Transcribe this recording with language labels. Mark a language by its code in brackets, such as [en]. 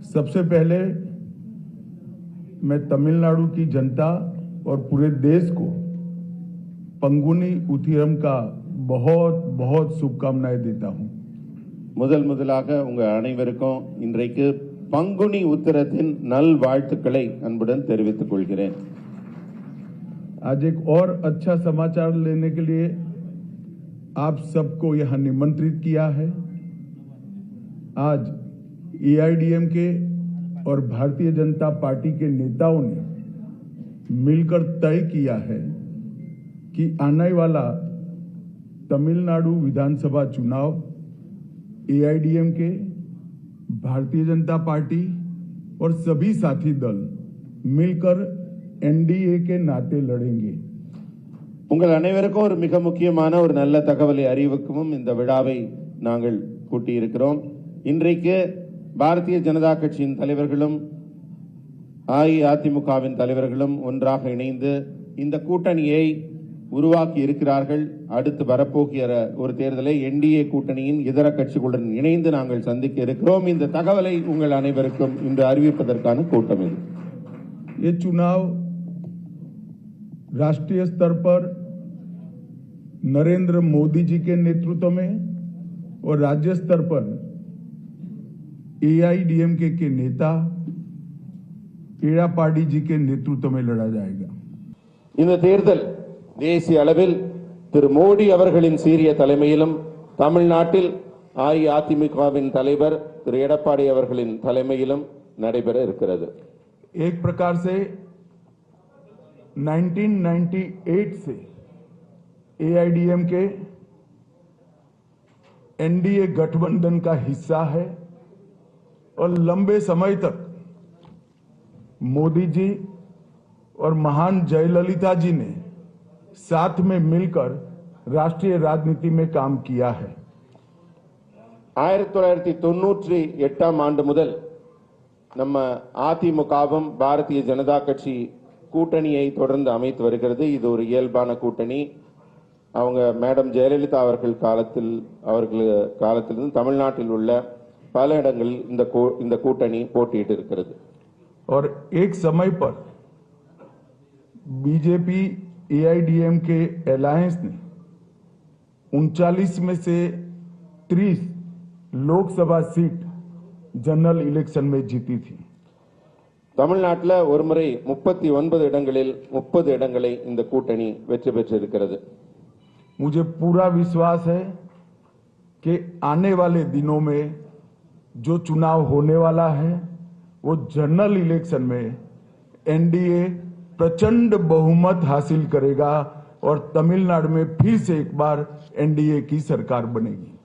[hi] सबसे पहले मैं तमिलनाडु की जनता और पूरे देश को पंगुनी उथिरम का बहुत बहुत शुभकामनाएं देता हूं। [ta] முதலாக உங்க அனைவருக்கும் இன்றைக்கு பங்குனி உத்திரத்தின் நல் வாழ்த்துக்களை அன்புடன் தெரிவித்துக் கொள்கிறேன்। [hi] आज एक और अच्छा समाचार लेने के लिए आप सबको यहां निमंत्रित किया है। आज एआईडीएमके और भारतीय जनता पार्टी के नेताओं ने मिलकर तय किया है कि आने वाला तमिलनाडु विधानसभा चुनाव एआईडीएमके, भारतीय जनता पार्टी और सभी साथी दल मिलकर एनडीए के नाते लड़ेंगे। [ta] உங்கள் அனைவருக்கும் ஒரு மிக முக்கியமான ஒரு நல்ல தகவலை அறிவிக்கவும் இந்த விழாவை நாங்கள் கூட்டியிருக்கிறோம்। இன்றைக்கு பாரதிய ஜனதா கட்சியின் தலைவர்களும் அஇஅதிமுகவின் தலைவர்களும் ஒன்றாக இணைந்து இந்த கூட்டணியை உருவாக்கி இருக்கிறார்கள்। அடுத்து வரப்போகிற ஒரு தேர்தலை என்டிஏ கூட்டணியின் இதர கட்சிகளுடன் இணைந்து நாங்கள் சந்திக்க இருக்கிறோம்। இந்த தகவலை உங்கள் அனைவருக்கும் இன்று அறிவிப்பதற்கான கூட்டம் இது। [hi] ये चुनाव राष्ट्रीय स्तर पर नरेंद्र मोदी जी के नेतृत्व में और राज्य स्तर पर एआईडीएमके के नेता एड़ापाडी जी के नेतृत्व में लड़ा जाएगा। [ta] இந்த தேர்தல் தேசிய அளவில் திரு மோடி அவர்களின் சீரிய தலைமையிலும் தமிழ்நாட்டில் அஇஅதிமுகவின் தலைவர் திரு எடப்பாடி அவர்களின் தலைமையிலும் நடைபெற இருக்கிறது। [hi] एक प्रकार से 1998 से एआईडीएमके एनडीए गठबंधन का हिस्सा है और लंबे समय तक मोदी जी और महान जयललिता जी ने साथ में मिलकर राष्ट्रीय राजनीति में काम किया है। [ta] 1998 ஆண்டு முதல் நம்ம அதிமுகவும் பாரதிய ஜனதா கட்சி கூட்டணியை தொடர்ந்து அமைத்து வருகிறது। இது ஒரு இயல்பான கூட்டணி। அவங்க மேடம் ஜெயலலிதா அவர்கள் காலத்திலிருந்து தமிழ்நாட்டில் உள்ள பல இடங்களில் இந்த கூட்டணி போட்டியிட்டு இருக்கிறது। [hi] और एक समय पर बीजेपी एआईडीएमके अलायंस ने 39 में से 30 लोकसभा सीट जनरल इलेक्शन में जीती थी। [ta] தமிழ்நாட்டில் ஒருமுறை 39 இடங்களில் 30 இடங்களை இந்த கூட்டணி வெற்றி பெற்றிருக்கிறது। [hi] मुझे पूरा विश्वास है कि आने वाले दिनों में जो चुनाव होने वाला है वो जनरल इलेक्शन में एनडीए प्रचंड बहुमत हासिल करेगा और तमिलनाडु में फिर से एक बार एनडीए की सरकार बनेगी।